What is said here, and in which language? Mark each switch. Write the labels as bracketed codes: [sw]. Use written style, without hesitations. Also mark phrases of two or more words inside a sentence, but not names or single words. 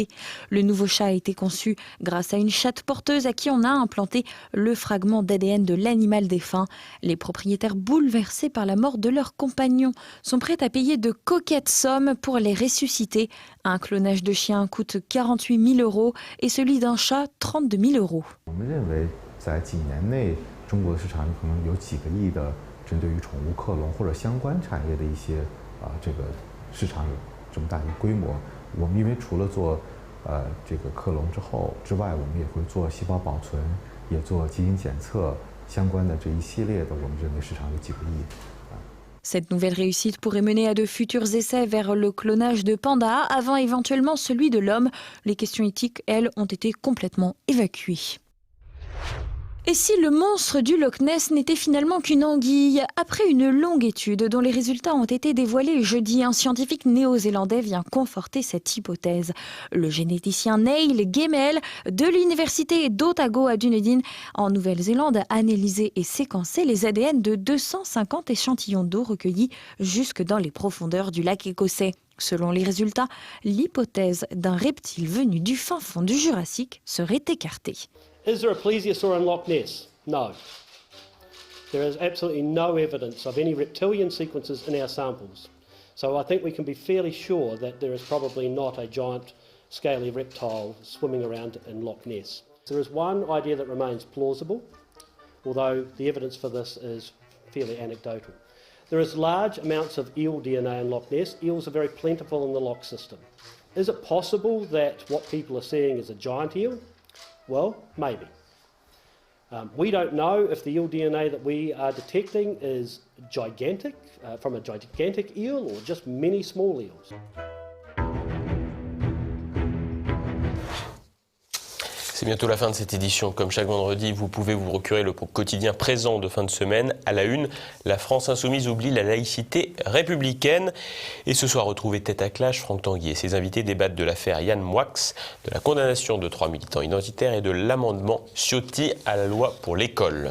[fr] Le nouveau chat a été conçu grâce à une chatte porteuse à qui on a implanté le fragment d'ADN de l'animal défunt. Les propriétaires bouleversés par la mort de leur compagnon sont prêts à payer de coquettes sommes pour les ressusciter. Un clonage de chien coûte 48 000 € et celui d'un chat 32 000 €. [zh] 中国市场可能有几个亿的针对于宠物克隆或者相关产业的一些这个市场有这么大的规模。我们因为除了做这个克隆之外，我们也会做细胞保存，也做基因检测相关的这一系列的，我们认为市场有几个亿。 [fr] Cette nouvelle réussite pourrait mener à de futurs essais vers le clonage de pandas avant éventuellement celui de l'homme. Les questions éthiques, elles, ont été complètement évacuées. Et si le monstre du Loch Ness n'était finalement qu'une anguille? Après une longue étude dont les résultats ont été dévoilés jeudi, un scientifique néo-zélandais vient conforter cette hypothèse. Le généticien Neil Gemmell de l'université d'Otago à Dunedin en Nouvelle-Zélande a analysé et séquencé les ADN de 250 échantillons d'eau recueillis jusque dans les profondeurs du lac écossais. Selon les résultats, l'hypothèse d'un reptile venu du fin fond du Jurassique serait écartée. [en] Is there a plesiosaur in Loch Ness? No. There is absolutely no evidence of any reptilian sequences in our samples. So I think we can be fairly sure that there is probably not a giant scaly reptile swimming around in Loch Ness. There is one idea that remains plausible, although the evidence for this is fairly anecdotal. There is large amounts of eel DNA in Loch Ness. Eels are very plentiful in the loch system. Is it possible that what people are seeing is a giant eel? Well, maybe. We don't know if the eel DNA that we are detecting is gigantic, from a gigantic eel or just many small eels. [fr] C'est bientôt la fin de cette édition. Comme chaque vendredi, vous pouvez vous procurer le quotidien présent de fin de semaine. À la une, la France insoumise oublie la laïcité républicaine. Et ce soir, retrouvez Tête à Clash, Franck Tanguy et ses invités débattent de l'affaire Yann Moix, de la condamnation de 3 militants identitaires et de l'amendement Ciotti à la loi pour l'école.